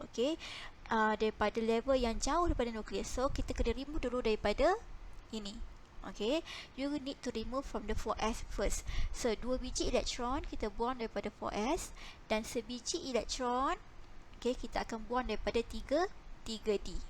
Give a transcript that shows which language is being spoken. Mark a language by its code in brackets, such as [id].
[ms] Okay, daripada level yang jauh daripada nukleus. So kita kena remove dulu daripada ini. [en] Okay, you need to remove from the 4s first. [ms] So 2 biji elektron kita buang daripada 4s, dan sebiji elektron, okay, kita akan buang daripada 3d.